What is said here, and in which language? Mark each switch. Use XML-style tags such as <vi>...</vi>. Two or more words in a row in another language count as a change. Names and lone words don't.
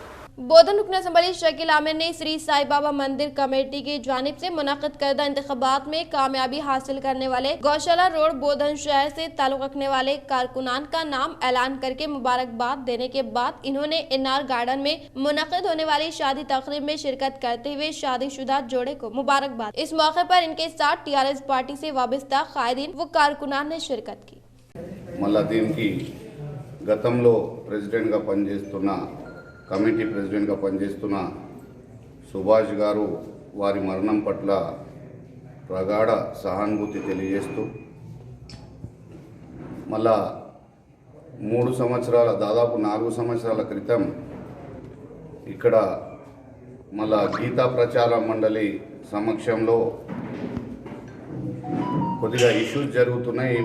<ur>بودھن رکن اسمبلی شکیل عامر نے سری سائی بابا مندر کمیٹی کی جانب سے منعقد کردہ انتخابات میں کامیابی حاصل کرنے والے گوشالہ روڈ بودھن شہر سے تعلق رکھنے والے کارکنان کا نام اعلان کر کے مبارکباد دینے کے بعد انہوں نے انار گارڈن میں منعقد ہونے والی شادی تقریب میں شرکت کرتے ہوئے شادی شدہ جوڑے کو مبارکباد۔ اس موقع پر ان کے ساتھ TRS پارٹی سے وابستہ قائدین و کارکنان نے شرکت کی۔</ur> <te>మళ్ళా దీనికి గతంలో ప్రెసిడెంట్గా పనిచేస్తున్న కమిటీ ప్రెసిడెంట్గా పనిచేస్తున్న సుభాష్ గారు వారి మరణం పట్ల ప్రగాఢ సహానుభూతి తెలియజేస్తూ మళ్ళా 3 సంవత్సరాల దాదాపు 4 సంవత్సరాల క్రితం ఇక్కడ మళ్ళా గీతా ప్రచార మండలి సమక్షంలో కొద్దిగా ఇష్యూస్ జరుగుతున్నాయి।</te>